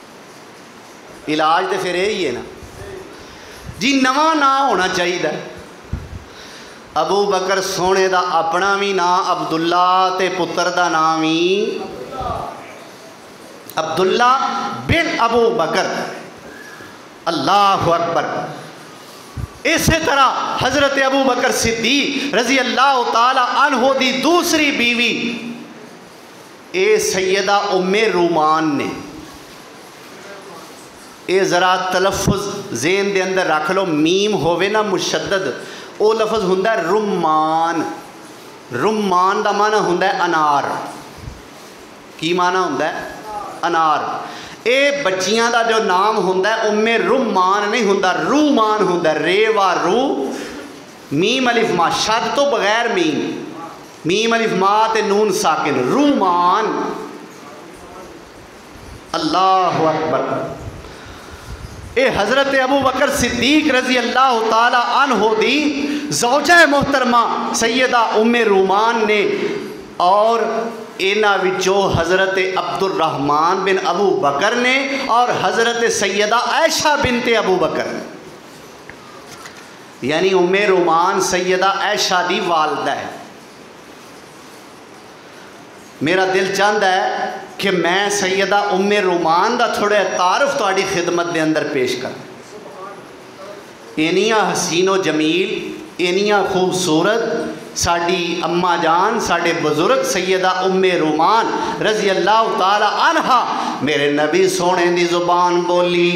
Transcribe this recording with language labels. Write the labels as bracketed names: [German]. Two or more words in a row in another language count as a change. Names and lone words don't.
[Punjabi] علاج تو پھر یہی ہے نا جی، نوا نہ ہونا چاہیے. ابو بکر سوہنے دا اپنا بھی نام عبداللہ تے پتر دا نام ہی عبداللہ بن ابو بکر. [Arabic] الله أكبر. [Punjabi] اسی طرح حضرت ابو بکر صدیق [Arabic] رضي الله تعالى عنه [Punjabi] دی دوسری بیوی اے سیدہ ام رومان نے. یہ ذرا تلفظ ذہن دے اندر رکھ لو، میم ہووے نا مشدد، وہ لفظ ہوندا رمان. رمان دا معنی ہوندا انار. کی معنی ہوندا انار. یہ بچیاں دا جو نام ہوندا ام رمان نہیں ہوندا، رومان ہوندا. رے واؤ رو میم الف ما, شد تو بغیر میم الف ما تے نون ساکن، رومان. [Arabic] الله أكبر. [Punjabi] اے حضرت ابو بکر صدیق [Arabic] رضي الله تعالى عنه [Punjabi] دی زوجہ محترمہ سیدہ ام رومان نے اور انہاں وچوں حضرت عبدالرحمن بن ابو بکر نے اور حضرت سیدہ عائشہ بنت ابو بکر, یعنی ام رومان سیدہ عائشہ دی والدہ ہے. میرا دل چاہتا ہے کہ میں سیدہ ام رومان دا تھوڑا تعارف تہاڈی خدمت دے اندر پیش کر. انیاں حسین و جمیل، انیاں خوبصورت ساڈی اماں جان، ساڈے بزرگ سیدہ ام رومان [Arabic] رضي الله تعالى عنها [Punjabi] میرے نبی سوہنے دی زبان بولی.